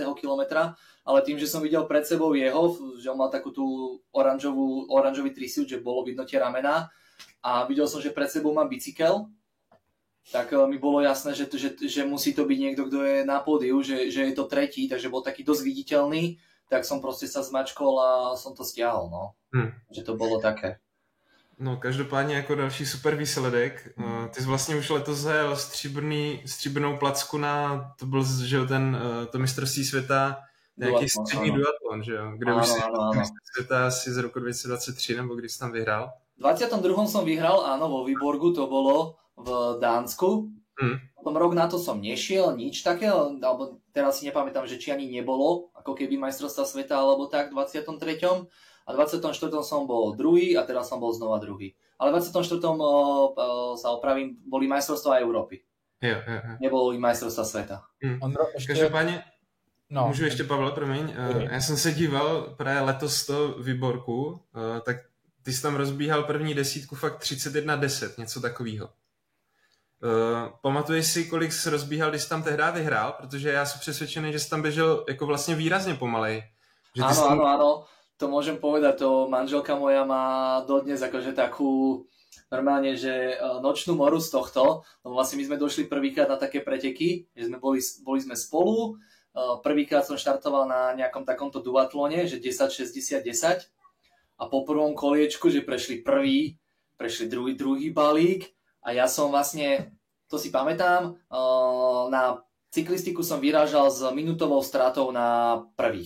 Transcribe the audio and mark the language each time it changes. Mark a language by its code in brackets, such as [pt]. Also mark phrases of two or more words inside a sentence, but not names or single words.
[sk] kilometra, ale tým, že som videl pred sebou jeho, že on mal takú tú oranžový trisuit, že bolo vidno tie ramená a videl som, že pred sebou má bicykel, tak mi bolo jasné, že musí to byť niekto, kto je na pódiu, že je to tretí, takže bol taký dosť viditeľný, tak som proste sa zmačkol a som to stiahol, no. Že to bolo také. [cs] No, každopádně jako další super výsledek. Ty jsi vlastně už letos zajel stříbrnou placku na, to byl, že jo, to mistrovství světa, nějaký střední duatlon, že jo, kde už si mistrovství světa asi z roku 2023, nebo když jsi tam vyhrál? [sk] V 22. som vyhral, áno, vo Vyborgu, to bolo v Dánsku. Potom rok na to som nešiel, nič také, alebo teraz si nepamätám, že či ani nebolo, ako keby majstrovstvá sveta, alebo tak v 23. A v 24. som bol druhý a teraz som bol znova druhý. Ale v 24. sa opravím, boli majstrovstvá Európy. Jo. Neboli majstrovstvá sveta. [cs] Každopádně, můžu ještě, Pavel, promiň, já jsem se díval právě letos to Vyborku, tak ty jsi tam rozbíhal první desítku fakt 31:10, něco takového. Pamatuješ si, kolik jsi rozbíhal, když jsi tam tehdy vyhrál? Protože já jsem přesvědčený, že jsi tam běžel jako vlastně výrazně pomalej. [sk] Áno. To môžem povedať, to manželka moja má dodnes akože takú normálne, že nočnú moru z tohto, no vlastne my sme došli prvýkrát na také preteky, že sme boli sme spolu, prvýkrát som štartoval na nejakom takomto duatlone, že 10, 60, 10 a po prvom koliečku, že prešli prvý, prešli druhý balík a ja som vlastne, to si pamätám, na cyklistiku som vyrážal s minútovou stratou na prvých.